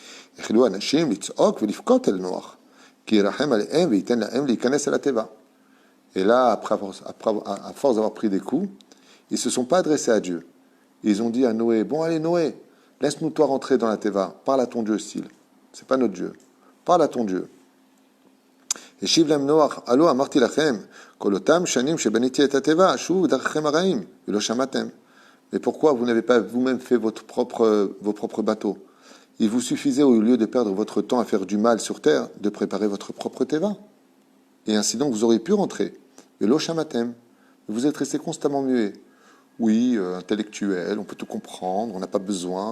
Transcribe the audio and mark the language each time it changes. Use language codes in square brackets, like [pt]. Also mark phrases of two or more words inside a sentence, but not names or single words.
[fr] Et là, à force d'avoir pris des coups, ils ne se sont pas adressés à Dieu. Ils ont dit à Noé, bon allez Noé, laisse-nous toi rentrer dans la Teva, parle à ton Dieu style. C'est pas notre Dieu. Parle à ton Dieu. [he] ושיבלם נח, הלא אמרתי לכם, כל אותם שנים שבניתי את התבה, שובו מדרככם הרעים, ולא שמעתם. [fr] Mais pourquoi vous n'avez pas vous-même fait vos propres bateaux? Il vous suffisait, au lieu de perdre votre temps à faire du mal sur terre, de préparer votre propre teva. Et ainsi donc, vous auriez pu rentrer. [he] ולא שמעתם. [fr] Vous êtes resté constamment muet. Oui, intellectuel, on peut tout comprendre, on n'a pas besoin.